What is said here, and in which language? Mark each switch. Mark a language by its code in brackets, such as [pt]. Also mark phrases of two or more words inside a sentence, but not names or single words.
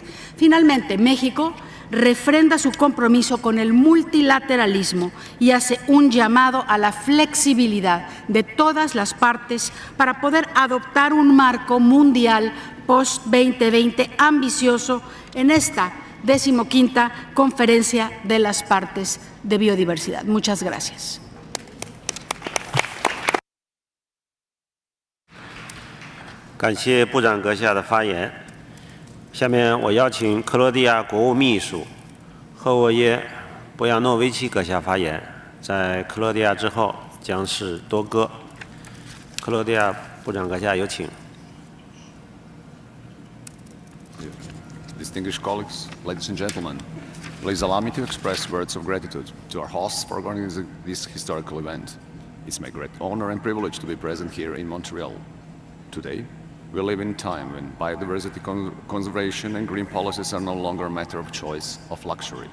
[es] Finalmente, México refrenda su compromiso con el multilateralismo y hace un llamado a la flexibilidad de todas las partes para poder adoptar un marco mundial post-2020 ambicioso en esta 15ª Conferencia de las Partes de Biodiversidad. Muchas gracias. [zh] 感谢部长阁下的发言。下面我邀请克罗地亚国务秘书赫沃耶·博亚诺维奇阁下发言。在克罗地亚之后将是多哥。克罗地亚部长阁下有请。 [en] Distinguished colleagues, ladies and gentlemen, please allow me to express words of gratitude to our hosts for organizing this historical event. It's my great honor and privilege to be present here in Montreal. Today, we live in a time when biodiversity conservation and green policies are no longer a matter of choice, of luxury.